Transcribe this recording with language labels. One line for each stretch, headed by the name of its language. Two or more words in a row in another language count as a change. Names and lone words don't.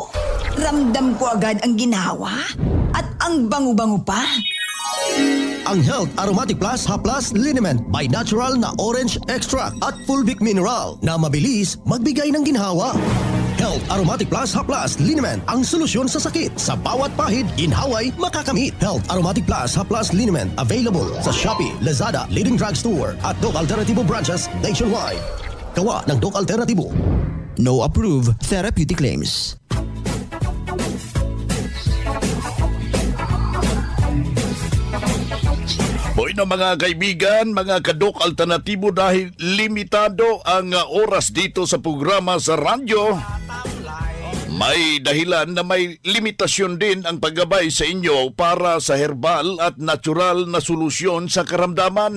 Filipino: Ramdam ko agad ang ginawa at ang bango-bango pa. Ang Health Aromatic Plus Haplas Liniment by natural na
English: orange extract
Filipino: at fulvic mineral na mabilis magbigay ng ginhawa. Health Aromatic Plus Haplas Liniment ang solusyon sa sakit. Sa bawat pahid, ginhaway makakamit. Health Aromatic Plus Haplas Liniment available sa Shopee, Lazada,
English: leading drugstore
Filipino: at Doc Alternativo
English: branches nationwide.
Filipino: Gawa ng Doc Alternativo.
English: No approved therapeutic claims.
Filipino: Hoy na mga kaibigan, mga kadok alternatibo, dahil limitado ang oras dito sa programa sa radyo, may dahilan na may limitasyon din ang paggabay sa inyo para sa herbal at natural na solusyon sa karamdaman.